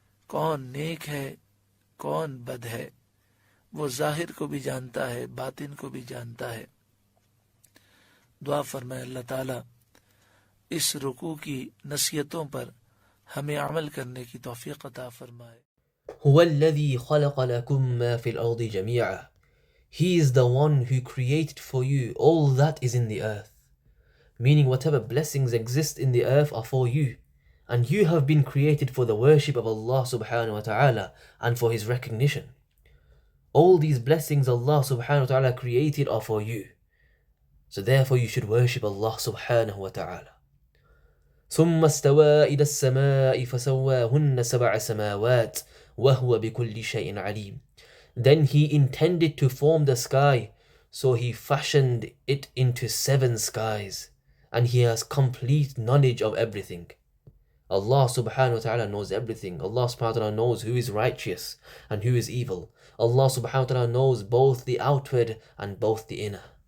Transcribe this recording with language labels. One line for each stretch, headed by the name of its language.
Urdu: کون نیک ہے کون بد ہے، وہ ظاہر کو بھی جانتا ہے، باطن کو بھی جانتا ہے. دعا فرمائے اللہ تعالیٰ اس رکوع کی نصیحتوں پر ہمیں عمل کرنے کی توفیق عطا فرمائے.
Arabic: هو الذي خلق لكم ما في الأرض جميعا.
English: He is the one who created for you all that is in the earth. Meaning whatever blessings exist in the earth are for you. And you have been created for the worship of Allah subhanahu wa ta'ala and for His recognition. All these blessings Allah subhanahu wa ta'ala created are for you. So therefore you should worship Allah subhanahu wa ta'ala.
Arabic: ثم استوى إلى السماء فسواهن سبع سماوات وهو بكل شيء عليم.
English: Then He intended to form the sky, so He fashioned it into 7 skies, and He has complete knowledge of everything. Allah subhanahu wa ta'ala knows everything. Allah subhanahu wa ta'ala knows who is righteous and who is evil. Allah subhanahu wa ta'ala knows both the outward and both the inner.